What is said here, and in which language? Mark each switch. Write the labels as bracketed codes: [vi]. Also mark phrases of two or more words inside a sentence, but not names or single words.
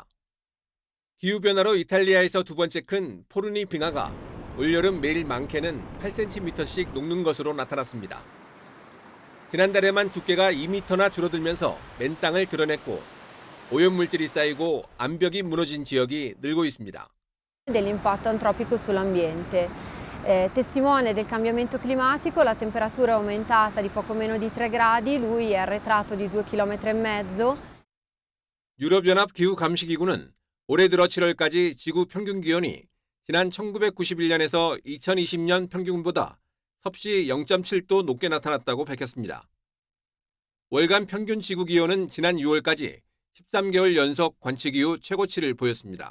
[ko] 기후변화로 이탈리아에서 두 번째 큰 포르니 빙하가 올여름 매일 많게는 8cm씩 녹는 것으로 나타났습니다. 지난달에만 두께가 2m나 줄어들면서 맨 땅을 드러냈고 오염물질이 쌓이고 암벽이 무너진 지역이 늘고 있습니다. [it] Dell'impatto antropico sull'ambiente. Testimone del cambiamento climatico, la temperatura è aumentata di poco meno di 3 gradi, lui è arretrato di 2,5 km. [ko] 유럽연합 기후감시기구는 올해 들어 7월까지 지구 평균 기온이 지난 1991년에서 2020년 평균보다 섭씨 0.7도 높게 나타났다고 밝혔습니다. 월간 평균 지구 기온은 지난 6월까지 13개월 연속 관측 이후 최고치를 보였습니다.